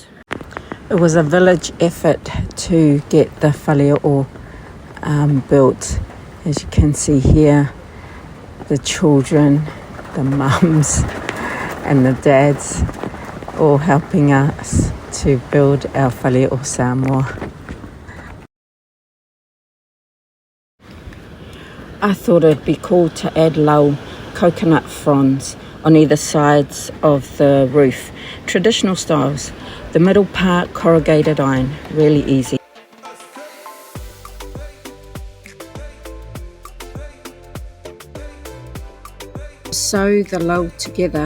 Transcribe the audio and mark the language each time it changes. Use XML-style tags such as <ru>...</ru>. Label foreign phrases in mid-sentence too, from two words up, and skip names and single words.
<en>It was a village effort to get the faleo'o built. As you can see here, the children, the mums and the dads all helping us to build our faleo'o Samoa. I thought it'd be cool to add low coconut fronds on either sides of the roof. Traditional styles. The middle part corrugated iron, really easy. Sew the low together.</en>